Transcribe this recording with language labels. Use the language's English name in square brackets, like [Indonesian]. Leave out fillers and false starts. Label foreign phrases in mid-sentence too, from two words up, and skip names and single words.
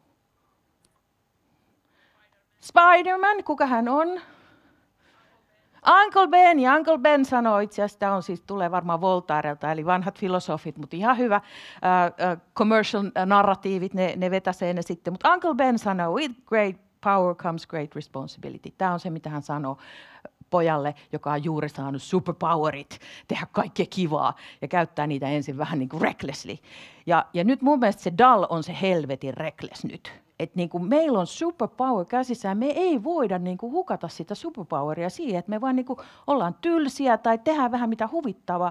[Finnish] Spider-Man, kuka hän on? [English] Uncle Ben, [Finnish] ja [English] Uncle Ben [Finnish] sanoo itse asiassa, tämä tulee varmaan Voltairelta, eli vanhat filosofit, mutta ihan hyvä commercial narratiivit, ne vetäsee ne sitten. Mutta [English] Uncle Ben [Finnish] sanoo, [English] with great power comes great responsibility. [Finnish] Tämä on se, mitä hän sanoo pojalle, joka on juuri saanut superpowerit, tehdä kaikkea kivaa ja käyttää niitä ensin vähän niin kuin recklessly. Ja nyt mun mielestä se Dal on se helvetin reckless nyt. Että niin kuin meillä on superpower käsissään, me ei voida niin kuin hukata sitä superpoweria siihen, että me vaan niin kuin ollaan tylsiä tai tehdään vähän mitä huvittavaa.